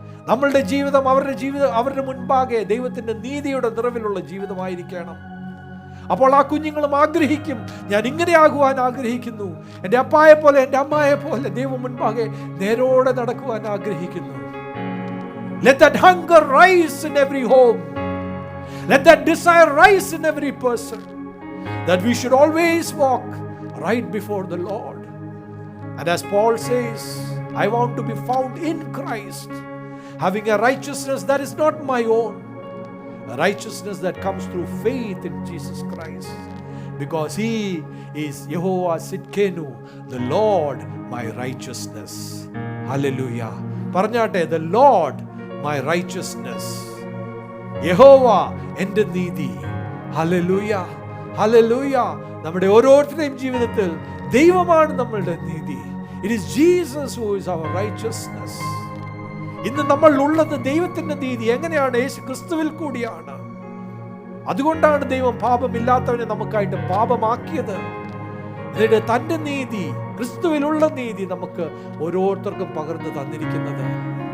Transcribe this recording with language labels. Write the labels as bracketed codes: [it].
[ml] നമ്മളുടെ ജീവിതം അവരുടെ മുൻപാകെ ദൈവത്തിന്റെ നീതിയുടെ നിറവിലുള്ള ജീവിതമായിരിക്കണം. അപ്പോൾ ആ കുഞ്ഞുങ്ങളും ആഗ്രഹിക്കും, ഞാൻ ഇങ്ങനെ ആകുവാൻ ആഗ്രഹിക്കുന്നു, എൻ്റെ അപ്പായെ പോലെ എൻ്റെ അമ്മായെ പോലെ ദൈവം മുൻപാകെ നേരോടെ നടക്കുവാൻ ആഗ്രഹിക്കുന്നു. [en] Let that hunger rise in every home. Let that desire rise in every person, that we should always walk right before the Lord. And as Paul says, I want to be found in Christ, having a righteousness that is not my own, a righteousness that comes through faith in Jesus Christ, because He is Yehovah Sidkenu, the Lord my righteousness. Hallelujah. Parnate, the Lord my righteousness. [ml] Yehovah എൻ്റെ നീതി. Hallelujah. Hallelujah. നമ്മുടെ ഓരോരുത്തരുടെയും ജീവിതത്തിൽ ദൈവമാണ് നമ്മളുടെ നീതി. [en] It is Jesus who is our righteousness. [ml] ഇന്ന് നമ്മൾ ഉള്ളത് ദൈവത്തിന്റെ നീതി എങ്ങനെയാണ്? യേശു ക്രിസ്തുവിൽ കൂടിയാണ്. അതുകൊണ്ടാണ് ദൈവം പാപമില്ലാത്തവനെ നമുക്കായിട്ട് പാപമാക്കിയത്. എന്നിട്ട് തന്റെ നീതി, ക്രിസ്തുവിലുള്ള നീതി നമുക്ക് ഓരോരുത്തർക്കും പകർന്നു തന്നിരിക്കുന്നത്.